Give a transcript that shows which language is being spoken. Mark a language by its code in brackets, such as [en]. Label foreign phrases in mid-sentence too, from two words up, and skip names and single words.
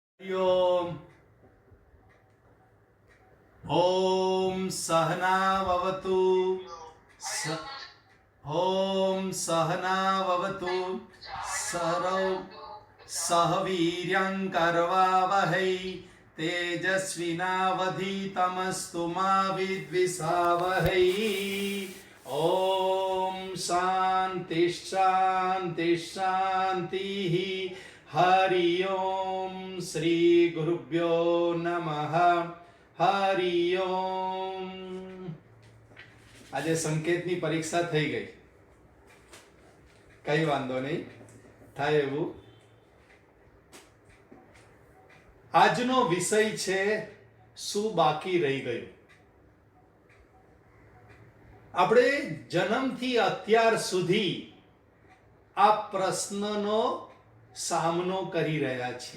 [sa] ओम ओम सहनाववतु स ओम सहनाववतु सरौ सहवीर्यं करवावहै तेजस्विनावधीतमस्तु मा विद्विषावहै। ओम शांति शांति शांति। हरि ओम श्री गुरुभ्यो नमः। हरि ओम। [gu] આજે સંકેતની પરીક્ષા થઈ ગઈ, કઈ વાંધો નહીં, થાય એવું. આજનો વિષય છે શું બાકી રહી ગયું. આપણે જન્મથી અત્યાર સુધી આ પ્રશ્નનો સામનો કરી રહ્યા છીએ.